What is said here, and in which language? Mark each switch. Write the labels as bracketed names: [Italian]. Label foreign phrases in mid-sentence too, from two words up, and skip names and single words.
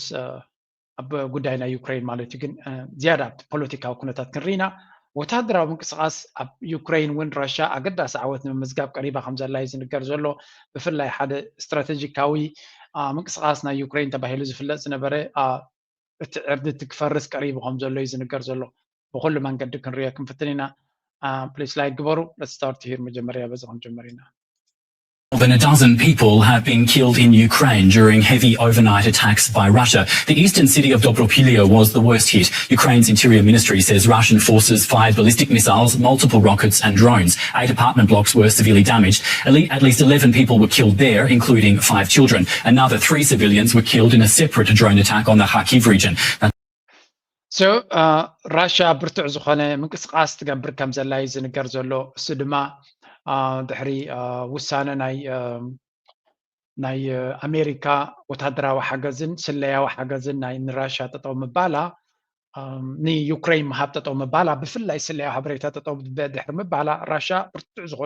[Tigrinya] ኣብ ጉዳይ ናይ ዩክሬን ማለት እዩ ግን ዝያዳ ፖለቲካዊ ኩነታት ክንርኢና ወታደራዊ ምንቅስቃስ ኣብ ዩክሬን እውን ራሽያ ኣገዳሲ ዓወት ንምምዝጋብ ቀሪባ ከም ዘላ እዩ ዝንገር ዘሎ ብፍላይ ሓደ ስትራቴጂካዊ ምንቅስቃስ ናይ ዩክሬን ተባሂሉ ዝፍለጥ ዝነበረ እቲ ዕርድቲ ክፈርስ ቀሪቡ ከም ዘሎ እዩ ዝንገር ዘሎ ብኩሉ መንገዲ ክንሪኦ ክንፍትን ኢና [English] please like [Tigrinya] ግበሩ [English] let's start here [Tigrinya] መጀመርያ በዚ ክንጀምር ኢና [English] More than a dozen people have been killed in Ukraine during heavy overnight attacks by Russia. The eastern city of Dobropilya was the worst hit. Ukraine's interior ministry says Russian forces fired ballistic missiles, multiple rockets and drones. 8 apartment blocks were severely damaged. At least 11 people were killed there, including 5 children. Another 3 civilians were killed in a separate drone attack on the Kharkiv region. [Tigrinya] So Russia ብርቱዕ ዝኾነ ምንቅስቃስ ትገብር ከም ዘላ እዩ ዝንገር ዘሎ እሱ ድማ ድሕሪ ውሳነ ናይ ኣሜሪካ ወታደራዊ ሓገዝን ስለያዊ ሓገዝን ናይ ንራሽያ ጠጠው ምባላ ንዩክሬን ምሃብ ጠጠው ምባላ ብፍላይ ስለያዊ ሓበሬታ ጠጠው ድሕሪ ምባላ ራሽያ ብርቱዕ ዝኾነ